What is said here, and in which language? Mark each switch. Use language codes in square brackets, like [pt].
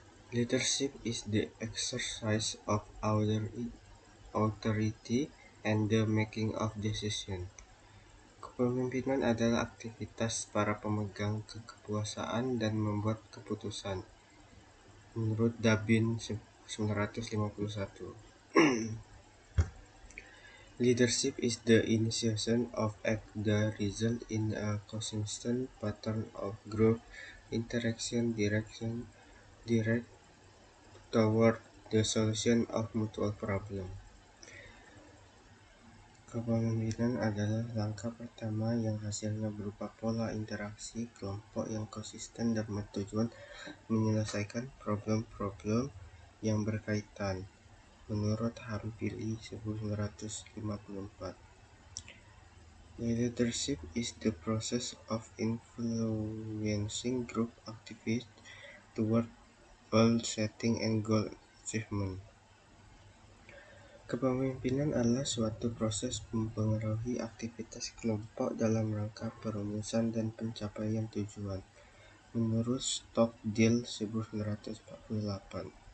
[en] Leadership is the exercise of authority and the making of decisions. [id] Kepemimpinan adalah aktivitas para pemegang kekuasaan dan membuat keputusan. Menurut Dabin 1951. [en] Leadership is the initiation of act that result in a consistent pattern of group interaction direct toward the solution of mutual problem. [id] Kepemimpinan adalah langkah pertama yang hasilnya berupa pola interaksi kelompok yang konsisten dan bertujuan menyelesaikan problem-problem yang berkaitan. Menurut Hampili 1954. [en] Leadership is the process of influencing group activities toward goal setting and goal achievement. [id] Kepemimpinan adalah suatu proses mempengaruhi aktivitas kelompok dalam rangka perumusan dan pencapaian tujuan. Menurut Stockdale 1948.